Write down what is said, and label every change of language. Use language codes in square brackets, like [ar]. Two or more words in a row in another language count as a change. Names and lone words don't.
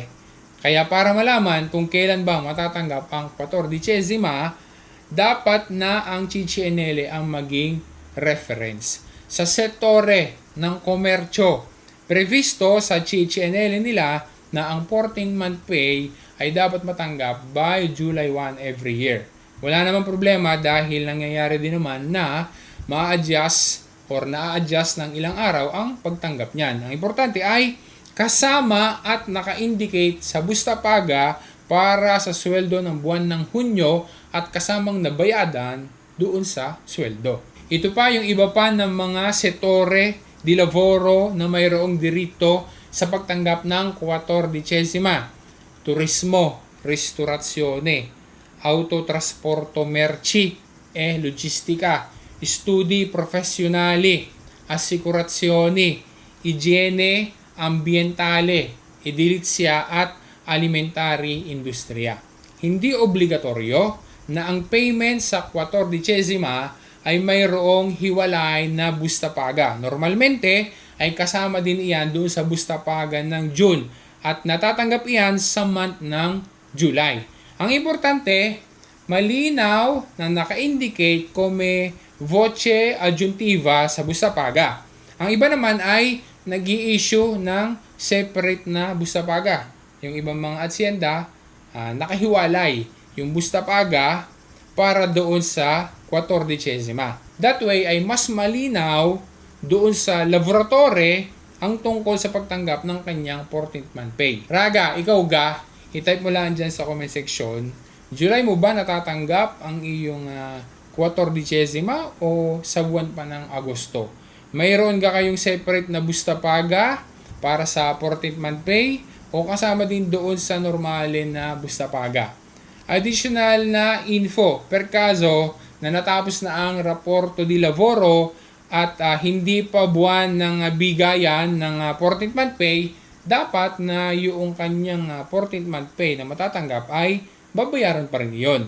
[tl] Kaya para malaman kung kailan ba matatanggap ang 14, dapat na ang CCNL ang maging reference. Sa sektore ng komersyo, previsto sa CCNL nila na ang [en] 14-month pay [tl] ay dapat matanggap [en] by July 1 every year. [tl] Wala namang problema dahil nangyayari din naman na ma-adjust or na-adjust ng ilang araw ang pagtanggap niyan. Ang importante ay kasama at naka-indicate sa [it] busta paga [tl] para sa sweldo ng buwan ng Hunyo at kasamang nabayadan doon sa sweldo. Ito pa yung iba pa ng mga [it] settore di lavoro [tl] na mayroong dirito sa pagtanggap ng 14. [it] Turismo, ristorazione, autotrasporto merci e logistica, studi professionali, assicurazioni, igiene ambientale, edilizia at alimentary industriya. [tl] Hindi obligatoryo na ang payment sa 14 ay mayroong hiwalay na [it] busta paga. [tl] Normalmente ay kasama din iyan doon sa [it] busta paga [tl] ng June at natatanggap iyan sa month ng July. Ang importante, malinaw na naka-indicate [it] come voce aggiuntiva [tl] sa [it] busta paga. [tl] Ang iba naman ay nag-i-issue ng separate na [it] busta paga. [tl] Yung ibang mga asyenda, nakahiwalay yung [it] busta paga [tl] para doon sa 14. That way ay mas malinaw doon sa laboratory ang tungkol sa pagtanggap ng kanyang [en] 14th month pay. [tl] Raga, ikaw ga, i-type mo lang dyan sa [en] comment section, [tl] July mo ba natatanggap ang iyong 14 o sa buwan pa ng Agosto? Mayroon ka kayong separate na [it] busta paga [tl] para sa [en] 14th month pay [tl] o kasama din doon sa normale na [it] busta paga? [tl] Additional na info, per kaso na natapos na ang [it] Raporto di Lavoro [tl] at hindi pa buwan ng bigayan ng [en] 14th month pay, [tl] dapat na yung kanyang [en] 14th month pay [tl] na matatanggap ay babayaran pa rin yun.